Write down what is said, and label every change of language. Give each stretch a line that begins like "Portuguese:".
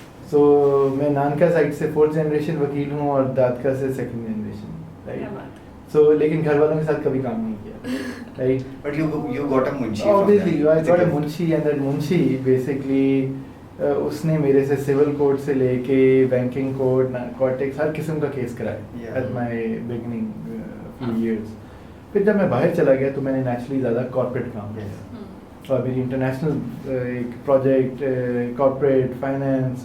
Urdu: سو میں نانکا سائڈ سے 4th generation وکیل ہوں اور دادکا سے 2nd جنریشن, رائٹ. سو لیکن گھر والوں کے ساتھ کبھی کام نہیں کیا, right.
English: But you got a munshi. Obviously, I got a munshi, and that munshi basically
Urdu: اس نے میرے سے سول کوڈ سے لے کے بینکنگ کوڈ نارکوٹکس ہر قسم کا کیس کرایا
English: At my beginning few years.
Urdu: پھر جب میں باہر چلا گیا تو میں نے نیچرلی زیادہ کارپوریٹ کام کیا اور میری انٹرنیشنل ایک پروجیکٹ کارپوریٹ فائنینس.